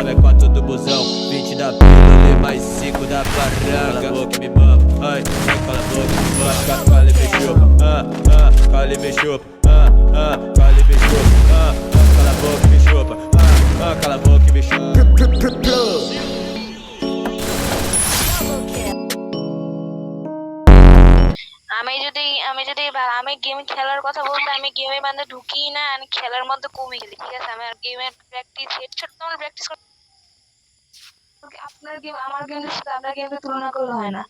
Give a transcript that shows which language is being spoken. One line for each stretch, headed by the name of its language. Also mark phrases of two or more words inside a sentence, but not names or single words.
Portuguese: É 4 do busão, 20 da pílula e mais 5 da barraca. Cala a boca, me mama, ai, cala a boca, me mama. Calibre chupa, calibre chupa, calibre chupa. Cala a boca, me chupa, cala a boca, me chupa.
Bangla: আমি গেম খেলার কথা বলতে আমি গেমে মানে ঢুকি না, আমি খেলার মধ্যে কমে গেলি, ঠিক আছে? আমার গেমের
English: practice headshot
Bangla: তোমার প্র্যাকটিস আপনার গেম আমার গেমের সাথে আপনার গেমের তুলনা করলে হয় না।